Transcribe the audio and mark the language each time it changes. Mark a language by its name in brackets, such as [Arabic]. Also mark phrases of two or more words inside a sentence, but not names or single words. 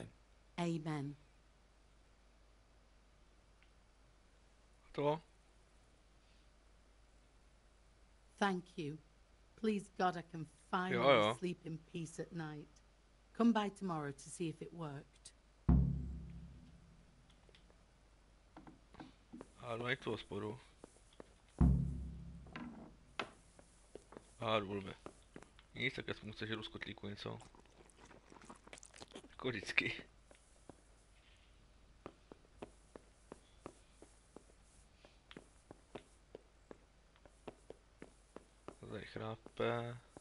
[English] Amen. [Czech] To? [English] Thank you. Please God, I can finally sleep in peace at night. Come by tomorrow to see if it worked. [Czech] Ano, jak to hospodu? Blbe. Nic, tak aspoň chceš jdu z kotlíku něco. Jako vždycky. Tady chrápe.